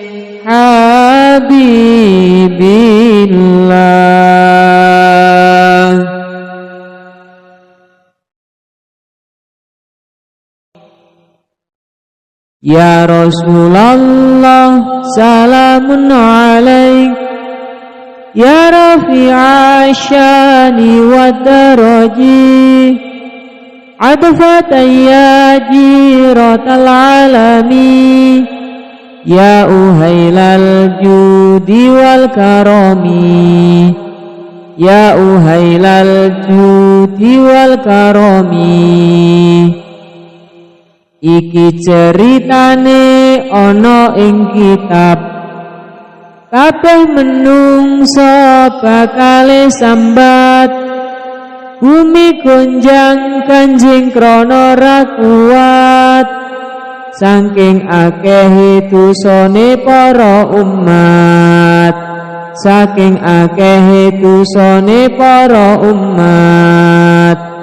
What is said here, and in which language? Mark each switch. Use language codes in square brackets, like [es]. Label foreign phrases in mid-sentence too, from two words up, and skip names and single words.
[ar] حبيب الله يا رسول الله سلام عليك يا رفيع الشان والدرج عطفة يا جيرة العالم يا أهيل الجود والكرم يا أهيل الجود والكرم [jv] iki ceritane ana ing kitab kabeh menungso bakale sambat bumi gonjang kanjing krana ra kuat saking akeh dosane para umat saking akeh dosane para umat